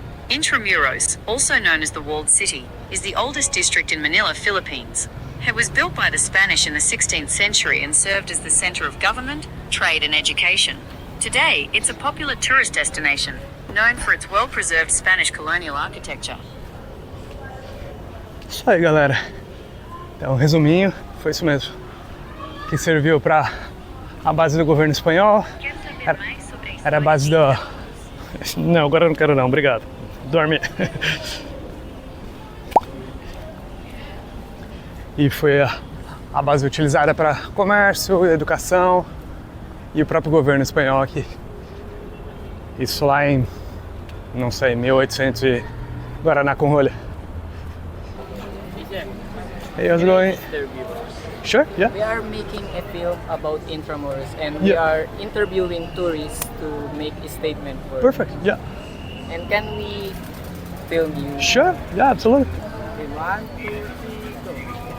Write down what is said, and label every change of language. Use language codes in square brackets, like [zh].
[en] Intramuros, also known as the Walled City, is the oldest district in Manila, Philippines. It was built by the Spanish in the 16th century and served as the center of government, trade and education. Today, it's a popular tourist destination, known for its well-preserved Spanish colonial architecture. [pt] Isso aí, galera. Então, resuminho, foi isso mesmo. Que serviu para a base do governo espanhol. Era a base do... Não, agora eu não quero não, obrigado. Dorme. E foi a base utilizada para comércio, educação e o próprio governo espanhol aqui. Isso lá em, não sei, 1800 e Guaraná com rolha. [en] Hey, how's it going? Sure, yeah. We are making a film about Intramuros and we are interviewing tourists to make a statement for Perfect, yeah. And can we film you? Sure, yeah, absolutely. Okay, 1, 2, 3, go.